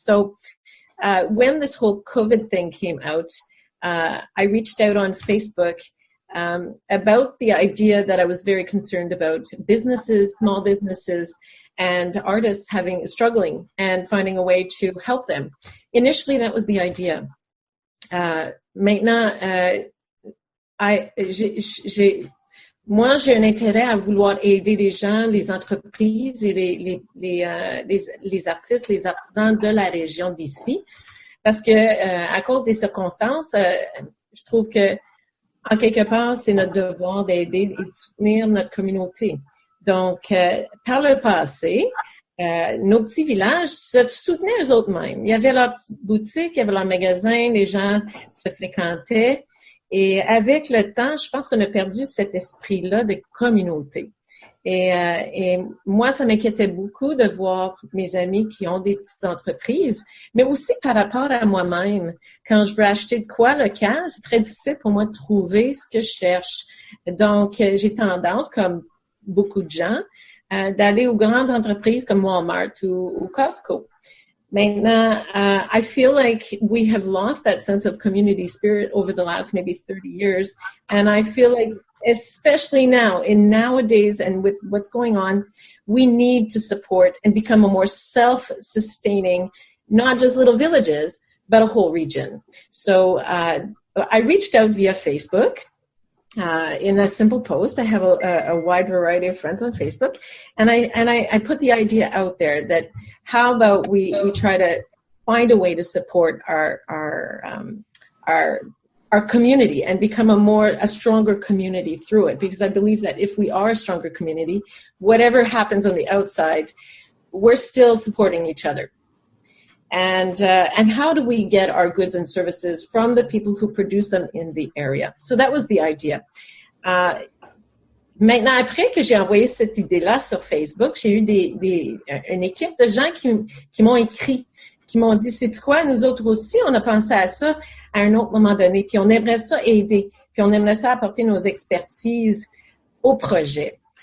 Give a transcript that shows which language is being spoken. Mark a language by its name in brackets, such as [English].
[English] So when this whole COVID thing came out, I reached out on Facebook about the idea that I was very concerned about businesses, small businesses, and artists struggling and finding a way to help them. Initially, that was the idea. [French] Maintenant, moi, j'ai un intérêt à vouloir aider les gens, les entreprises et les artistes, les artisans de la région d'ici, parce que à cause des circonstances, je trouve que en quelque part, c'est notre devoir d'aider et de soutenir notre communauté. Donc, par le passé, nos petits villages se soutenaient eux-mêmes. Il y avait leur petite boutique, il y avait leur magasin, les gens se fréquentaient. Et avec le temps, je pense qu'on a perdu cet esprit-là de communauté. Et moi, ça m'inquiétait beaucoup de voir mes amis qui ont des petites entreprises, mais aussi par rapport à moi-même. Quand je veux acheter de quoi local, c'est très difficile pour moi de trouver ce que je cherche. Donc, j'ai tendance, comme beaucoup de gens, d'aller aux grandes entreprises comme Walmart ou Costco. [English] Maintenant, I feel like we have lost that sense of community spirit over the last maybe 30 years. And I feel like, especially now, in nowadays and with what's going on, we need to support and become a more self-sustaining, not just little villages, but a whole region. So I reached out via Facebook. In a simple post. I have a wide variety of friends on Facebook, and I put the idea out there that how about we try to find a way to support our community and become a stronger community through it, because I believe that if we are a stronger community, whatever happens on the outside, we're still supporting each other. And how do we get our goods and services from the people who produce them in the area? So that was the idea. [French] Maintenant, après que j'ai envoyé cette idée-là sur Facebook, j'ai eu une équipe de gens qui m'ont écrit, qui m'ont dit, sais-tu quoi, nous autres aussi, on a pensé à ça à un autre moment donné, puis on aimerait ça aider, puis on aimerait ça apporter nos expertises au projet.